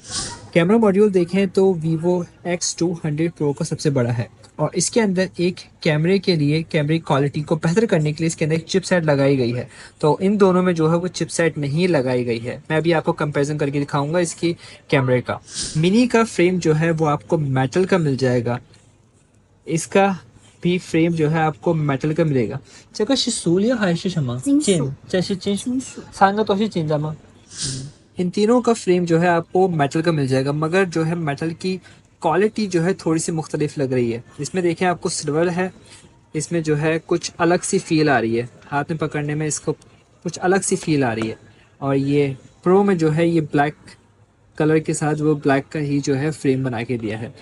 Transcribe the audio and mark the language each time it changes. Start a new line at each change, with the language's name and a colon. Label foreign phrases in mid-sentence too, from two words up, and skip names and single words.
English: camera module
Hindi: देखें तो Vivo X200 Pro का सबसे बड़ा है और इसके अंदर एक कैमरे के लिए, कैमरे क्वालिटी को बेहतर करने के लिए इसके अंदर एक चिपसेट लगाई गई है। तो इन दोनों में जो है वो चिपसेट नहीं लगाई गई है। मैं अभी आपको कंपैरिजन करके दिखाऊंगा इसकी कैमरे का। मिनी का फ्रेम जो है वो आपको मेटल का मिल जाएगा, इसका भी फ्रेम जो है आपको मेटल का मिलेगा।
Chinese: 这个是塑料还是什么？金，这是金属，三个都是金的吗？
Hindi: इन तीनों का फ्रेम जो है आपको मेटल का मिल जाएगा, मगर जो है मेटल की क्वालिटी जो है थोड़ी सी मुख्तलिफ लग रही है। इसमें देखें आपको सिल्वर है, इसमें जो है कुछ अलग सी फील आ रही है, हाथ में पकड़ने में इसको कुछ अलग सी फील आ रही है। और ये प्रो में जो है ये
English: black color
Hindi: के साथ वो ब्लैक का ही जो है फ्रेम बना के दिया है।